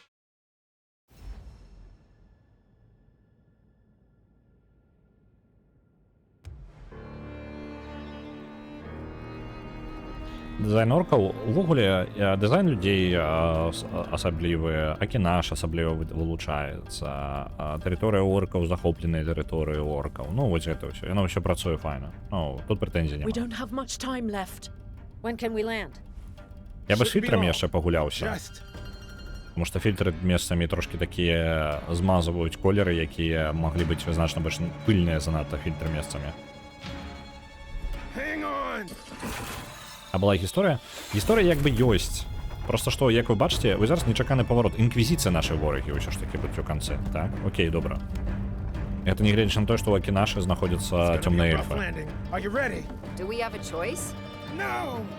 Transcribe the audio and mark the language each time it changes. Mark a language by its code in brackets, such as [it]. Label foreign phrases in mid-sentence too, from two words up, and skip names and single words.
[be] Дызайн оркаў, увогуле, дызайн людзей асаблівы, Акінаш асабліва вылучаецца, тэрыторыя оркаў, захопленыя тэрыторыі оркаў. Ну, вось гэта ўсё, яно ўсё працуе файна. Ну, тут прэтэнзій няма. [en] We don't have much time left. When can we land? [be] Я бы з фільтрамі яшчэ пагуляўся. Таму што фільтры месцамі трошкі такія змазваюць колеры, якія маглі быць значна больш пыльныя занадта фільтры месцамі. А была гісторыя? Гісторыя як бы ёсць. Просто што, як вы бачыце, вы зараз нечаканы паварот. Інквізіцыя нашай ворагі ўсё ж такі будзе ў канцы, так? Окей, добра. Гэта не гледзячы на тое, што ў Акінашы знаходзяцца цёмныя эльфы. [en] Do we have a choice? No!